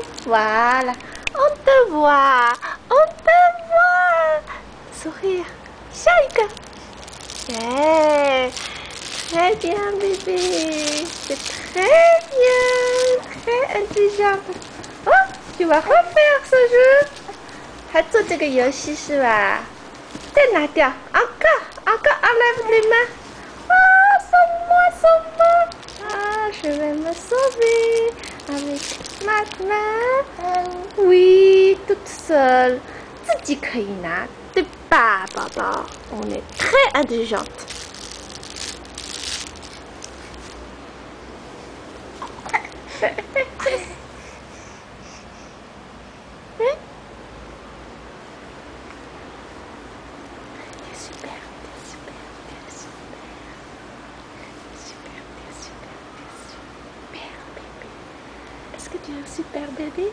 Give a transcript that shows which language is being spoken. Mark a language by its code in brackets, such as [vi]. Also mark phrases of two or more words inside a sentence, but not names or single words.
[fr] Voilà, on te voit, sourire, [zh] 下一个， [fr] très bien bébé, c'est très bien, très intelligent. Oh, tu vas refaire ce jeu. [zh] 还做这个游戏是吧？再拿掉 [fr] encore enlève les mains. Ah, sauve-moi. Ah, je vais me sauver avec ma main. Oui, toute seule. [zh] 自己可以拿，对吧，宝宝？ [fr] On est très intelligente. Est-ce que tu es un super bébé?